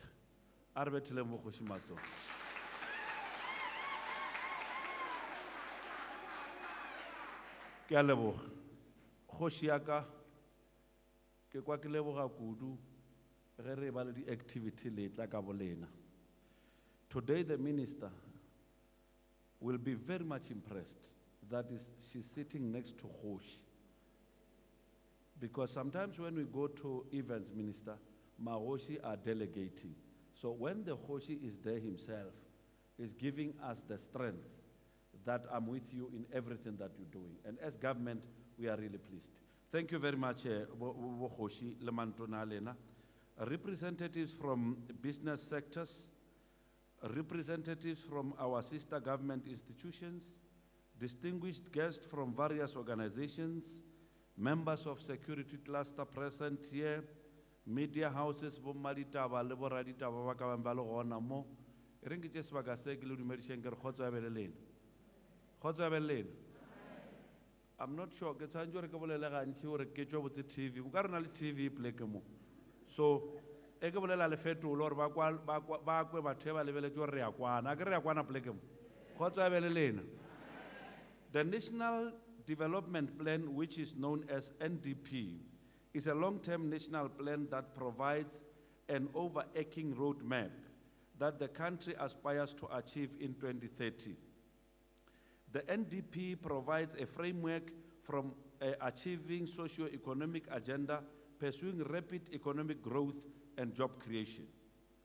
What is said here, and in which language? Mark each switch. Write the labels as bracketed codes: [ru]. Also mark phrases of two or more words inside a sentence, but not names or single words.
[nso] A re betheleng bo kgoši matsoho. Ke a leboga. Kgoši ya ka ke kwa ke leboga kudu ge re ba le di-activity letla ka bolena. [en] Today the minister will be very much impressed that she's sitting next to Kgoši. Because sometimes when we go to events, Minister, Magoshi are delegating. So when the Kgoši is there himself, is giving us the strength that I'm with you in everything that you're doing. And as government, we are really pleased. Thank you very much, [nso] Kgoši le mantona a lena. [en] Representatives from business sectors, representatives from our sister government institutions, distinguished guests from various organizations, members of security cluster present here, media houses, [nso] bo maditaba le bo raditaba ba ka bang ba le gona mo. E reng ke tše sebaka se ke le dumedišeng ke re kgotso ya beleleng. Kgotso ya beleleng. [en] I'm not sure [nso] ke tshwanetse gore ke bolele gantši gore ke tšwa botse TV. O ka re na le TV pleke mo. So e ke bolela le fetolo gore ba kwe batho ba lebeletse gore re ya kwana. A ke re ya kwana pleke mo. Kgotso ya beleleng. [en] The National Development Plan, which is known as NDP, is a long-term national plan that provides an overarching roadmap that the country aspires to achieve in 2030. The NDP provides a framework from achieving socio-economic agenda, pursuing rapid economic growth and job creation.